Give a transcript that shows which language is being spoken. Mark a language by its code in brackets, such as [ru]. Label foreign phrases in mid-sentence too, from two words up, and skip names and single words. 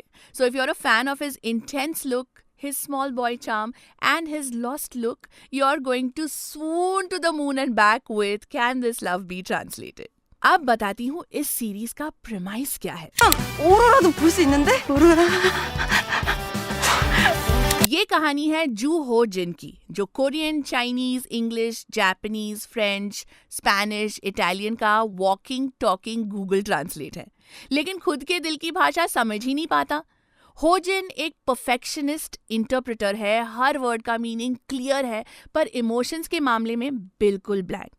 [en] so if you are a fan of his intense look, his small boy charm and his lost look, you're going to swoon to the moon and back with Can This Love Be Translated. [hi] अब बताती हूँ इस सीरीज का प्रेमाइस क्या है. [ko] 오로라도 볼 수 있는데? 오로라. [hi] ये कहानी है जू हो जिन की, जो [en] Korean, Chinese, English, Japanese, French, Spanish, Italian [hi] का [en] walking talking Google Translate [hi] है, लेकिन खुद के दिल की भाषा समझ ही नहीं पाता. होजिन एक [en] perfectionist interpreter [hi] है, हर वर्ड का मीनिंग क्लियर है, पर इमोशंस के मामले में बिल्कुल ब्लैंक.